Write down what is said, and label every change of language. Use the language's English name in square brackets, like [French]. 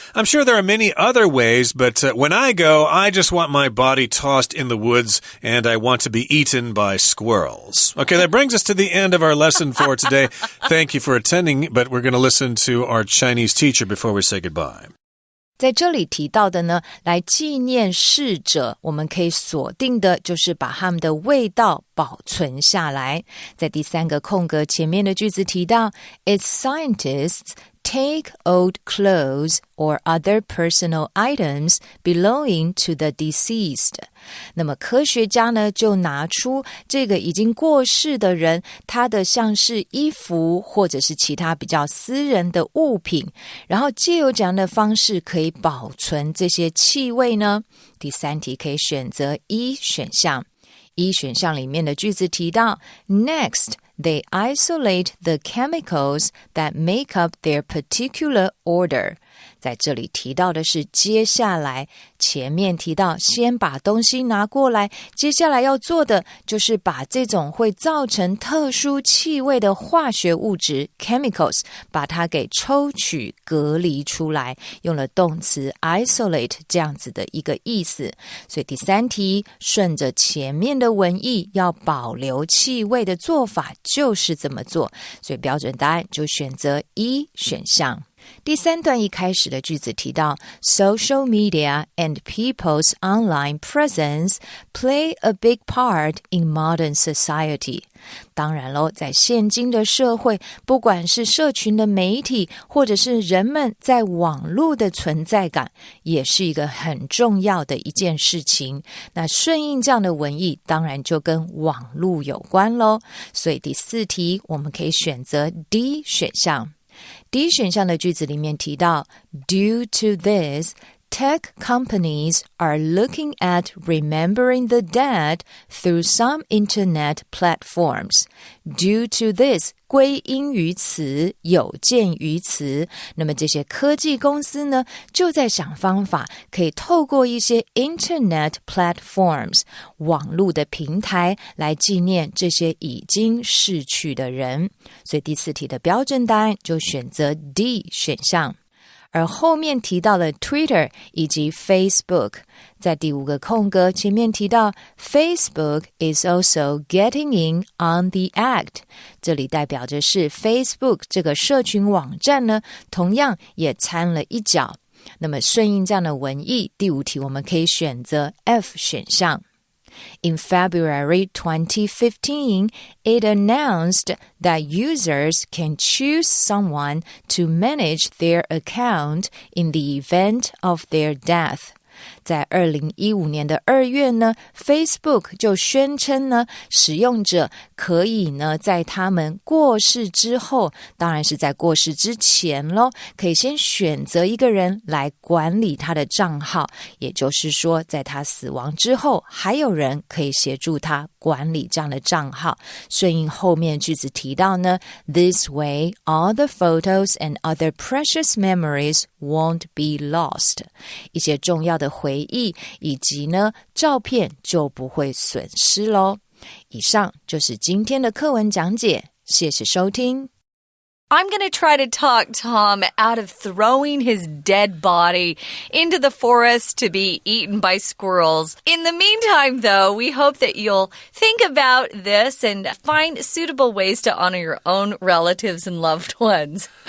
[English] I'm sure there are many other ways, but when I go, I just want my body tossed in the woods and I want to be eaten by squirrels. Okay, that brings us to the end of our lesson for today. Thank you for attending, but we're going to listen to our Chinese teacher before we say goodbye. [Chinese] 在这里提到的呢，来纪念逝者，我们可以锁定的就是把他们的味道保存下来。在第3个空格前面的句子提到 Its scientists [English] take old clothes or other personal items belonging to the deceased. [Chinese] 那么科学家呢就拿出这个已经过世的人他的像是衣服或者是其他比较私人的物品，然后借由这样的方式可以保存这些气味呢。第三题可以选择一选项。一选项里面的句子提到 Next, they isolate the chemicals that make up their particular odor. 在这里提到的是接下来，前面提到先把东西拿过来，接下来要做的就是把这种会造成特殊气味的化学物质 chemicals 把它给抽取隔离出来，用了动词 isolate 这样子的一个意思。所以第三题顺着前面的文意要保留气味的做法就是这么做，所以标准答案就选择一选项。第三段一开始的句子提到 Social media and people's online presence play a big part in modern society. 当然咯，在现今的社会，不管是社群的媒体或者是人们在网络的存在感，也是一个很重要的一件事情。那顺应这样的文意，当然就跟网络有关咯。所以第四题我们可以选择 D 选项。第一选项的句子里面提到 Due to this, tech companies are looking at remembering the dead through some internet platforms. Due to this, 归因于此，有鉴于此。那么这些科技公司呢，就在想方法，可以透过一些 internet platforms 网络的平台来纪念这些已经逝去的人。所以第四题的标准答案就选择 D 选项。而后面提到了 Twitter 以及 Facebook， 在第五个空格前面提到 Facebook is also getting in on the act，这里代表着是 Facebook 这个社群网站呢，同样也掺了一脚。那么顺应这样的文意，第五题我们可以选择 F 选项。 [English] In February 2015, it announced that users can choose someone to manage their account in the event of their death. [Chinese] 在2015年的2月呢 Facebook 就宣称呢，使用者可以呢在他们过世之后，当然是在过世之前咯，可以先选择一个人来管理他的账号，也就是说在他死亡之后，还有人可以协助他管理这样的账号。顺应后面句子提到呢 This way, all the photos and other precious memories won't be lost. 一些重要的回忆以及呢照片就不会损失咯。以上就是今天的课文讲解，谢谢收听。 [English] I'm going to try to talk Tom out of throwing his dead body into the forest to be eaten by squirrels. In the meantime, though, we hope that you'll think about this and find suitable ways to honor your own relatives and loved ones.